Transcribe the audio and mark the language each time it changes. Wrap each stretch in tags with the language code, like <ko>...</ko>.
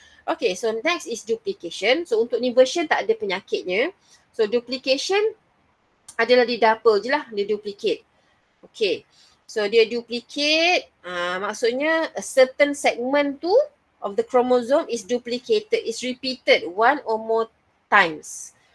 <en>Okay, so next is duplication.</en> <ms>So untuk inversion tak ada penyakitnya. So duplication adalah dia double je lah, dia duplicate.</ms> <en>Okay, so dia duplicate,</en> <ms>maksudnya</ms> <en>a certain segment tu of the chromosome is duplicated, is repeated one or more times.</en>